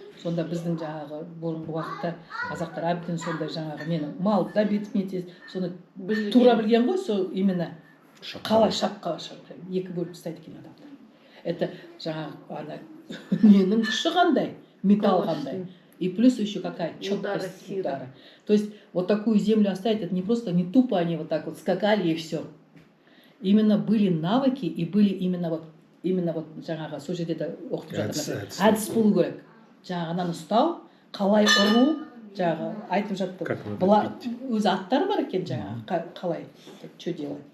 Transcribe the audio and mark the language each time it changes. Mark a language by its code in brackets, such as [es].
[kk] Сонда біздің жаңағы бұрынғы уақытта қазақтар әбден сондай жаңағы нені малды да бетіне тез соны тура білген ғой, сол именно қалай шапқа екі бөліп тастайды екен адамдар. Это жаңағы ненің күші қандай, металл қандай. [ru] И плюс еще какая четкость удара. То есть вот такую землю оставить, это не просто, не тупо они вот так вот скакали и все. Именно были навыки и были именно вот [kk] жаңағы сол жерде де оқытып жатыр. Әдіс болу керек. Жаңағы ананы ұстау, қалай ұру, жаңағы айтып жатты. Бұлар өз аттары бар екен жаңағы, қалай, [ru] что делать?